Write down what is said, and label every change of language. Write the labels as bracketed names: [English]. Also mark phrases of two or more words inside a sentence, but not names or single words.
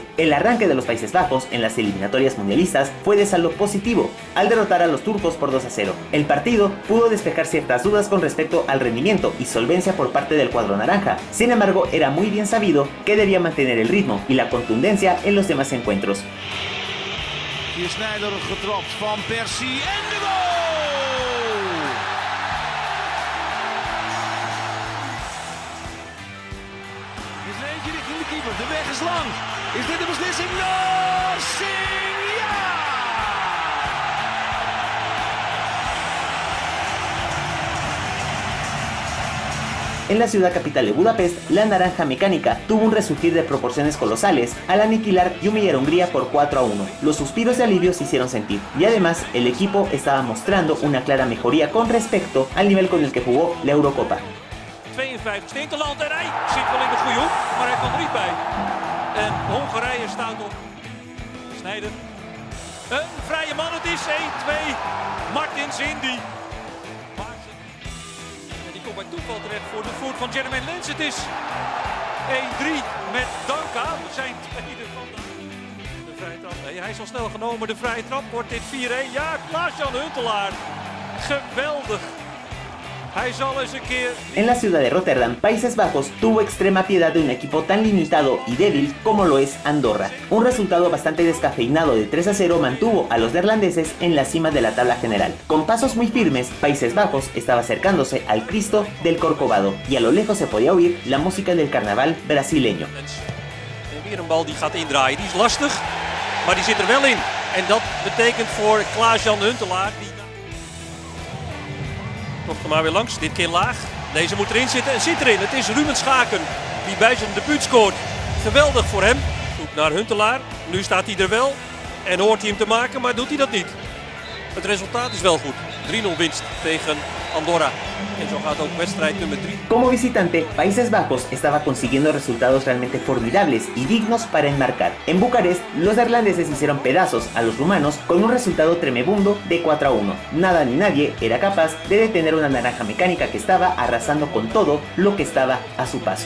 [Spanish] El arranque de los Países Bajos en las eliminatorias mundialistas fue de saldo positivo al derrotar a los turcos por 2-0. El partido pudo despejar ciertas dudas con respecto al rendimiento y solvencia por parte del cuadro naranja. Sin embargo, era muy bien sabido que debía mantener el ritmo y la contundencia en los demás encuentros. [Dutch] Hier Sneijder getrapt van Persie en de goal! Hier is er eentje richting de keeper, de weg is lang. Is dit de beslissing? Narsing, ja! [Spanish] En la ciudad capital de Budapest, la naranja mecánica tuvo un resurgir de proporciones colosales al aniquilar y humillar a Hungría por 4-1. Los suspiros de alivio se hicieron sentir y además el equipo estaba mostrando una clara mejoría con respecto al nivel con el que jugó la Eurocopa. [Dutch] 52 Interland en hij zit wel in de goede hoek, maar hij kan er niet bij. En Hongarije staat op Sneijder. Een vrije man, het is 1-2. Martins Indy. En die komt bij toeval terecht voor de voet van Jermaine Lens. Het is 1-3 met Danka. Zijn tweede van de vrije trap. Nee, hij is al snel genomen. De vrije trap wordt dit 4-1. Ja, Klaas-Jan Huntelaar. Geweldig. [Spanish] En la ciudad de Rotterdam, Países Bajos tuvo extrema piedad de un equipo tan limitado y débil como lo es Andorra. Un resultado bastante descafeinado de 3-0 mantuvo a los neerlandeses en la cima de la tabla general. Con pasos muy firmes, Países Bajos estaba acercándose al Cristo del Corcovado y a lo lejos se podía oír la música del carnaval brasileño. [Dutch] Weer een bal die gaat indraaien, die is lastig, maar die zit er wel in. En dat betekent voor Klaas-Jan Huntelaar... Komt er maar weer langs, dit keer laag. Deze moet erin zitten en zit erin. Het is Ruben Schaken die bij zijn debuut scoort. Geweldig voor hem. Zoek naar Huntelaar. Nu staat hij er wel. En hoort hij hem te maken, maar doet hij dat niet. Het resultaat is wel goed. 3-0 winst tegen Andorra. En zo gaat ook wedstrijd nummer 3. [Spanish] Como visitante, Países Bajos estaba consiguiendo resultados realmente formidables y dignos para enmarcar. En Bucarest, los neerlandeses hicieron pedazos a los rumanos con un resultado tremebundo de 4-1. Nada ni nadie era capaz de detener una naranja mecánica que estaba arrasando con todo lo que estaba a su paso.